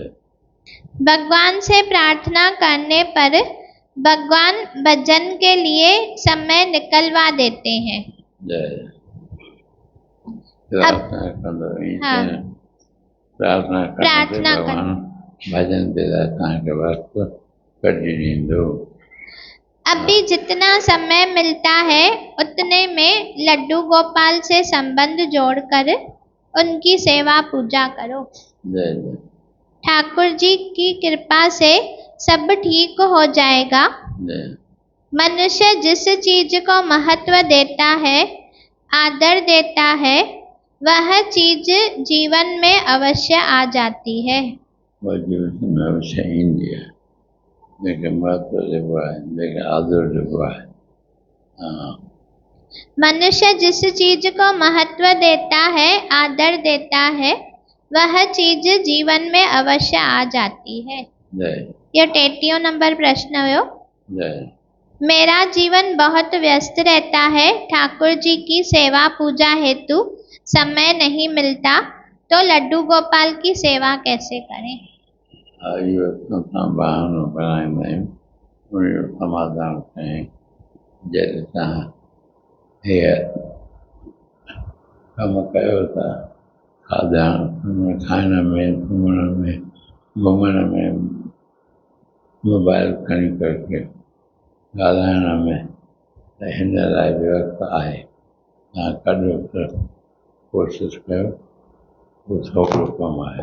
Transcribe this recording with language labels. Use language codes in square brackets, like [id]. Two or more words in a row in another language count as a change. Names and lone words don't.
[hi] भगवान से प्रार्थना करने पर भगवान भजन के लिए समय निकलवा देते हैं। [sd] जय प्रार्थना कंदो [hi] हाँ। प्रार्थना प्रार्थना [sd] करते भगवान भजन ते तव्हांखे वक़्त कढी ॾींदो। [hi] अभी जितना समय मिलता है उतने में लड्डू गोपाल से संबंध जोड़कर उनकी सेवा पूजा करो। जय जय ठाकुर जी की कृपा से सब ठीक हो जाएगा। जय मनुष्य जिस चीज को महत्व देता है, आदर देता है, वह चीज जीवन में अवश्य आ जाती है। [sd] वो जीवन में अवश्य ईंदी आहे जेके महत्व ॾिबो आहे जेके आदर ॾिबो आहे। [hi] हाँ मनुष्य जिस चीज को महत्व देता है, आदर देता है, वह चीज जीवन में अवश्य आ जाती है। जय [sd] ये 33वां नंबर प्रश्न हुयो। जय [hi] मेरा जीवन बहुत व्यस्त रहता है, ठाकुर जी की सेवा पूजा हेतु समय नहीं मिलता, तो लड्डू गोपाल की सेवा कैसे करें? [sd] इहो असां बहानो बनाईंदा आहियूं उनजो समाधान कयूं। जॾहिं तव्हां हीअ कमु कयो था खाइण में घुमण में मोबाइल खणी करे ॻाल्हाइण में त हिन लाइ बि वक़्तु आहे तव्हां कढो त कोशिशि कयो उहो छोकिरो कमु आहे।